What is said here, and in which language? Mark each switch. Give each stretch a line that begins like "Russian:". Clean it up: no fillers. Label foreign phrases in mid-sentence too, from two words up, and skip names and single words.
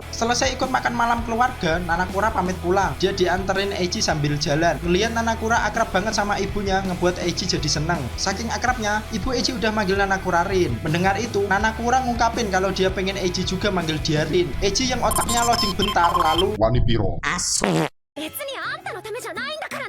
Indonesian: selesai ikut makan malam keluarga, Nanakura pamit pulang. Dia dianterin Eiji sambil jalan. Ngeliat Nanakura akrab banget sama ibunya, ngebuat Eiji jadi seneng. Saking akrabnya, ibu Eiji udah manggil Nanakura Rin. Mendengar itu, Nanakura ngungkapin kalau dia pengen Eiji juga manggil dia Rin. Eiji yang otaknya loading bentar, lalu
Javanese: Wani piro. Asu.
Japanese: 別にあんたのためじゃないんだから